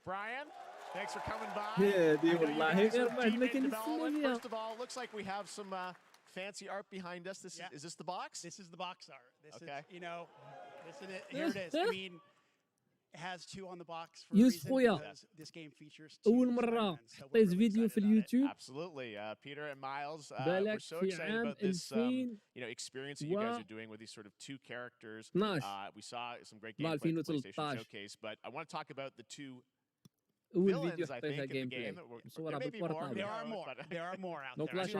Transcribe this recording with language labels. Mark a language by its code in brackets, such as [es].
[en] Brian, thanks for coming by. First of all, it looks like we have some fancy art behind us. Is this the box? This is the box art. This is, you know, here it is. I mean, it has 2 on the box for a reason because this game features 2 [ar] أول مرة حطيت فيديو في اليوتيوب. [en] Absolutely, Peter and Miles. We're so excited about this, experience that you guys are doing with these sort of 2 characters. We saw some great gameplay at the PlayStation Showcase, but I want to talk about the 2 villains, I think, in the game. There may be more. There are more out there.